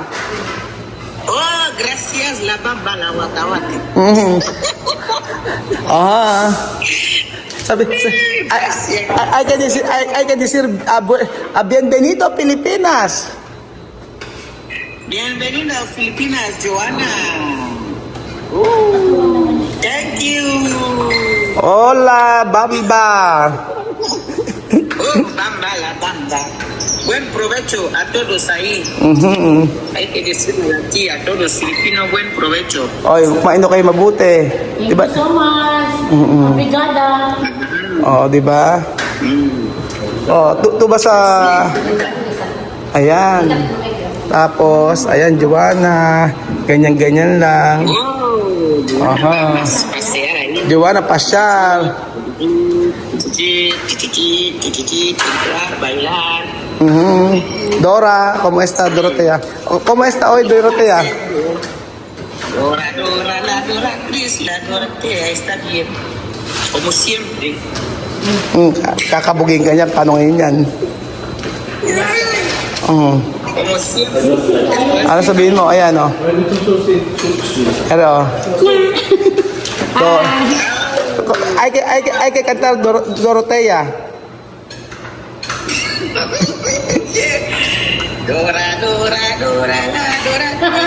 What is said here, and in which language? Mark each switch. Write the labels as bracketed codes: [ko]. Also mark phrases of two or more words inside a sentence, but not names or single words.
[es] Oh, gracias, la bamba, la watawati. Ajá. [tl] Sabi, [en] I can [es] decir, bienvenido Pilipinas. Bienvenido a Filipinas, Joanna. [en] Thank you. [es] Hola, Bamba. Bamba, la bamba. Buen provecho a todos ahí. Hay que decirlo aquí a todos Filipinos, buen provecho. [tl] Oy, kumain daw kayo mabuti. [en] Thank you so much. [pt] Obrigada. [tl] Di ba? Oh, tuba sa... Ayan. Tapos, ayan, Joanna. Ganyan-ganyan lang. Oh, Aha. [es] pasear ahí. [tl] Joanna, pasyal. [es] Entrar, bailar. Dora, ¿cómo está Dorotea? ¿Cómo está hoy Dorotea? Dora, la Dora Cris, la Dorotea está bien. Como siempre. [tl] Kakabugin ka niya, paano ngayon yan? [es] Como siempre. [tl] Ano sabihin mo? Ayan, o. [es] Pero, hay que cantar Dorotea. Dora, la Dora Cris.